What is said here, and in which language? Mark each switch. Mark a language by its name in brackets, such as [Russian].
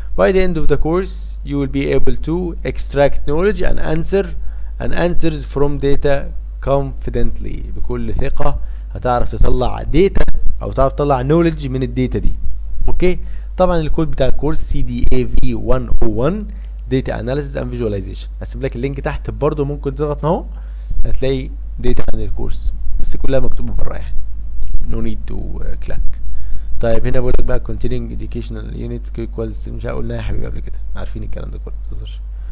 [English] By the end of the course you will be able to extract knowledge and answers from data confidently. [Arabic] بكل ثقة هتعرف تطلع داتا او تعرف تطلع knowledge من الداتا دي، اوكي. طبعا الكود بتاع الكورس CDAV 101 Data Analysis and Visualization. هسيب لك اللينك تحت برضو، ممكن تضغط اهو هتلاقي داتا عن الكورس، بس كلها مكتوبة برا يعني [English] no need to click. [Arabic] طيب هنا بقول لك بقى [English] continuing educational unit equals، [Arabic] مش هقولنا يا حبيبي قبل كده، عارفين الكلام ده كله ما تهزرش.